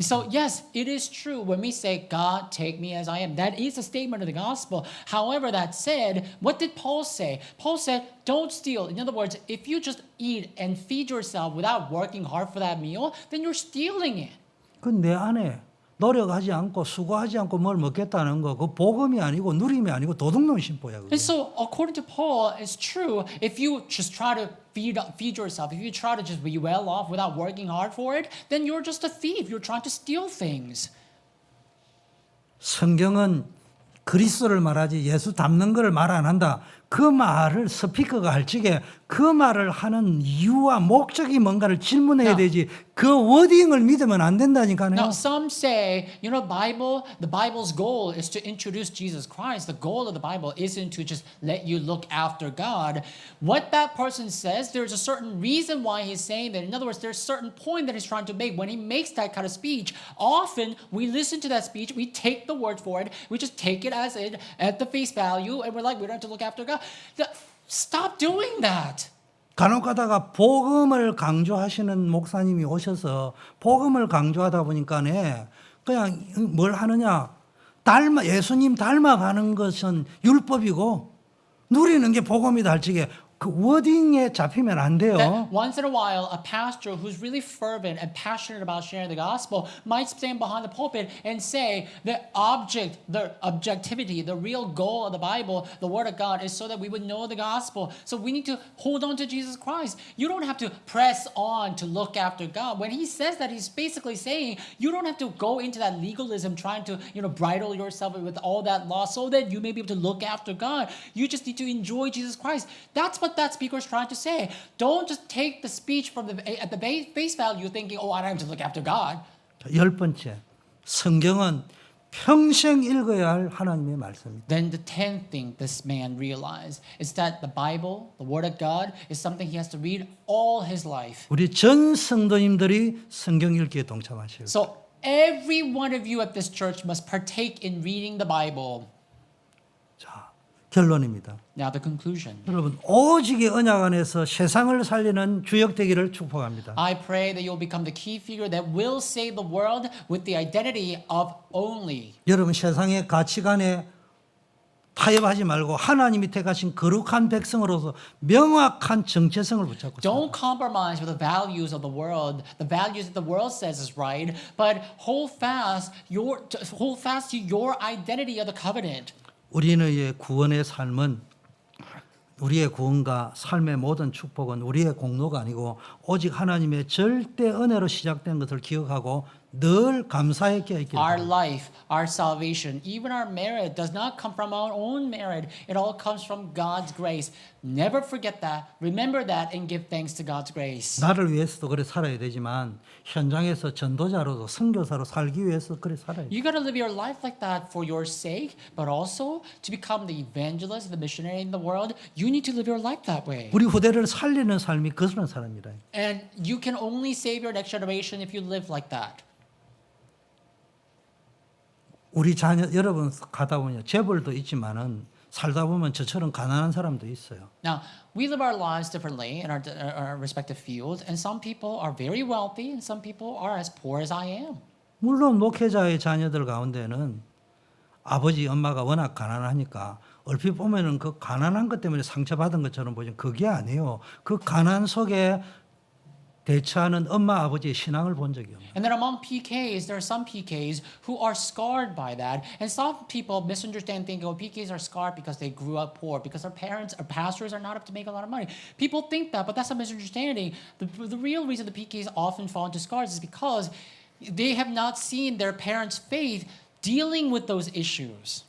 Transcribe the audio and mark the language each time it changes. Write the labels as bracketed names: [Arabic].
[English] So yes, it is true when we say, God, take me as I am. That is a statement of the gospel. However, that said, what did Paul say? Paul said, don't steal. In other words, if you just eat and feed yourself without working hard for that meal, then you're stealing it. [Korean] 그 내 안에 노력하지 않고 수고하지 않고 뭘 먹겠다는 거 그 복음이 아니고 누림이 아니고 도둑놈 심보야. 그게. [English] And so, according to Paul, it's true. If you just try to feed yourself, if you try to just be well off without working hard for it, then you're just a thief. You're trying to steal things. [Korean] 성경은 그리스도를 말하지 예수 닮는 것을 말 안 한다. 그 말을 스피커가 할 적에 그 말을 하는 이유와 목적이 뭔가를 질문해야 되지 그 워딩을 믿으면 안 된다니까요. [English] Now, some say, you know, the Bible's goal is to introduce Jesus Christ. The goal of the Bible isn't to just let you look after God. What that person says, there's a certain reason why he's saying that. In other words, there's a certain point that he's trying to make when he makes that kind of speech. Often, we listen to that speech, we take the word for it, we just take it as it at the face value, and we're like, we don't have to look after God. Stop doing that. [Korean] 간혹 가다가 복음을 강조하시는 목사님이 오셔서 복음을 강조하다 보니까네 그냥 뭘 하느냐 예수님 닮아가는 것은 율법이고 누리는 게 복음이다 할 적에 그 워딩에 잡히면 안 돼요. [English] That once in a while, a pastor who's really fervent and passionate about sharing the gospel might stand behind the pulpit and say the objectivity, the real goal of the Bible, the Word of God, is so that we would know the gospel. So we need to hold on to Jesus Christ. You don't have to press on to look after God. When he says that, he's basically saying you don't have to go into that legalism, trying to bridle yourself with all that law so that you may be able to look after God. You just need to enjoy Jesus Christ. That's what that speaker is trying to say. Don't just take the speech from at the face value thinking, oh, I don't have to look after God. [Korean] 열 번째, 성경은 평생 읽어야 할 하나님의 말씀입니다. [English] Then the 10th thing this man realized is that the Bible, the Word of God, is something he has to read all his life. [Korean] 우리 전 성도님들이 성경 읽기에 동참하셔야 돼요. [English] So every one of you at this church must partake in reading the Bible. [Korean] 자, 결론입니다. [English] Now the conclusion. [Korean] 여러분 오직의 언약 안에서 세상을 살리는 주역 되기를 축복합니다. [English] I pray that you'll become the key figure that will save the world with the identity of only. [Korean] 여러분 세상의 가치관에 타협하지 말고 하나님이 택하신 거룩한 백성으로서 명확한 정체성을 붙잡고 [English] Don't [Korean] 살아요. [English] compromise with the values of the world, the values that the world says is right, but hold fast to your identity of the covenant. [Korean] 우리의 구원의 삶은 우리의 구원과 삶의 모든 축복은 우리의 공로가 아니고 오직 하나님의 절대 은혜로 시작된 것을 기억하고 늘 감사의 껴있기를 [English] Our [Korean] 바랍니다. [English] life, our salvation, even our merit does not come from our own merit. It all comes from God's grace. Never forget that. Remember that and give thanks to God's grace. [Korean] 나를 위해서도 그래 살아야 되지만 현장에서 전도자로도 선교사로 살기 위해서 그래 살아야 돼. [English] You got to live your life like that for your sake, but also to become the evangelist, the missionary in the world. You need to live your life that way. [Korean] 우리 후대를 살리는 삶이 그런 사람이라. [English] And you can only save your next generation if you live like that. [Korean] 우리 자녀 여러분 가다 보면 재벌도 있지만은 살다 보면 저처럼 가난한 사람도 있어요. [English] Now, we live our lives differently in our respective fields, and some people are very wealthy, and some people are as poor as I am. [Korean] 물론 목회자의 자녀들 가운데는 아버지 엄마가 워낙 가난하니까 얼핏 보면은 그 가난한 것 때문에 상처받은 것처럼 보지만 그게 아니에요. 그 가난 속에 대처하는 엄마 아버지의 신앙을 본 적이 없어요. [English] And then among PKs, there are some PKs who are scarred by that. And some people misunderstand, thinking, oh, PKs are scarred because they grew up poor, because their parents or pastors are not up to make a lot of money. People think that, but that's a misunderstanding. The real reason the PKs often fall into scars is because they have not seen their parents' faith dealing with those issues.